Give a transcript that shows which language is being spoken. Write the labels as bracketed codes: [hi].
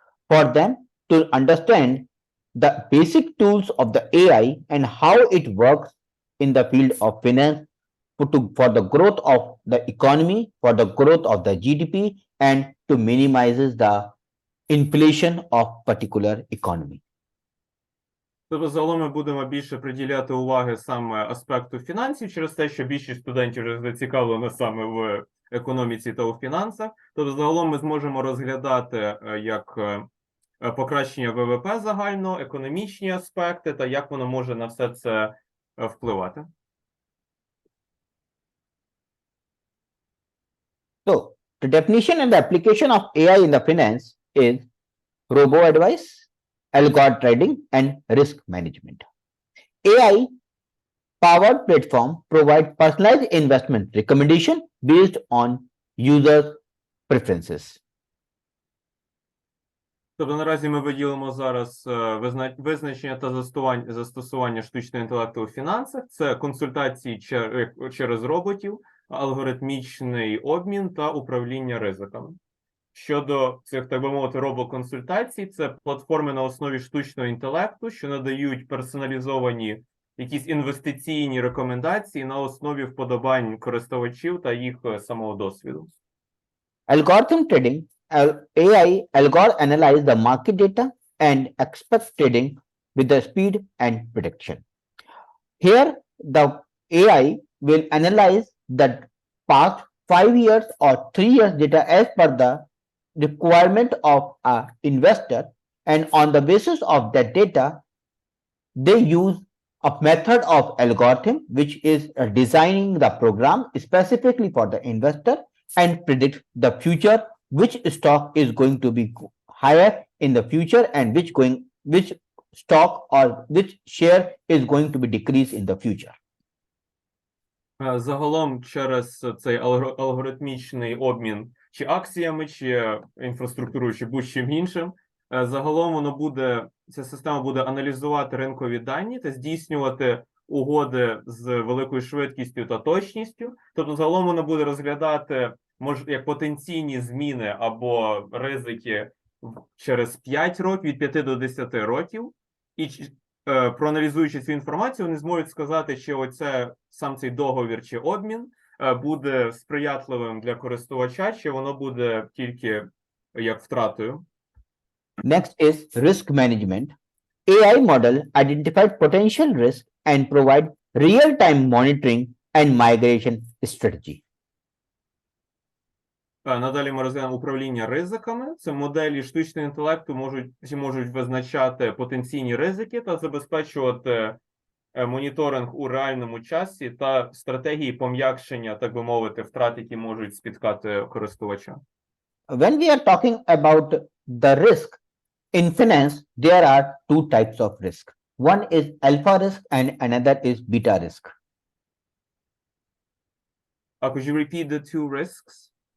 [en] For them to understand the basic tools of the AI and how it works in the field of finance for the growth of the economy, for the growth of the GDP, and to minimizes the inflation of particular economy. [uk] Тобто, загалом ми будемо більше приділяти уваги саме аспекту фінансів, через те, що більшість студентів вже зацікавлено саме в економіці та у фінансах. Тобто, загалом ми зможемо розглядати як покращення ВВП загально, економічні аспекти та як воно може на все це впливати. [en] So the definition and the application of AI in the finance is robo-advice, algorithm trading, and risk management. AI powered platform provide personalized investment recommendation based on users' preferences. [uk] Тобто наразі ми виділимо зараз визначення та застосування штучного інтелекту у фінансах. Це консультації через роботів, алгоритмічний обмін та управління ризиками. Щодо цих, так би мовити, робоконсультацій, це платформи на основі штучного інтелекту, що надають персоналізовані якісь інвестиційні рекомендації на основі вподобань користувачів та їх самого досвіду. [en] Algorithm trading, AI algorithm analyze the market data and expect trading with the speed and prediction. Here, the AI will analyze the past 5 years or 3 years data as per the requirement of an investor, and on the basis of that data, they use a method of algorithm which is designing the program specifically for the investor and predict the future, which stock is going to be higher in the future and which stock or which share is going to be decreased in the future. [uk] Загалом через цей алгоритмічний обмін чи акціями, чи інфраструктурою, чи будь-чим іншим, загалом ця система буде аналізувати ринкові дані та здійснювати угоди з великою швидкістю та точністю. Тобто загалом вона буде розглядати як потенційні зміни або ризики через 5 років, від 5 до 10 років, і проаналізуючи цю інформацію, вони зможуть сказати, чи сам цей договір чи обмін буде сприятливим для користувача, чи воно буде тільки як втратою. [en] Next is risk management. AI model identified potential risk and provide real-time monitoring and migration strategy. [uk] Надалі ми розглянемо управління ризиками. Це моделі штучного інтелекту можуть визначати потенційні ризики та забезпечувати моніторинг у реальному часі та стратегії пом'якшення, так би мовити, втрат, які можуть спіткати користувача. [en] When we are talking about the risk in finance, there are two types of risk. One is alpha risk and another is beta risk. Could you repeat the two risks?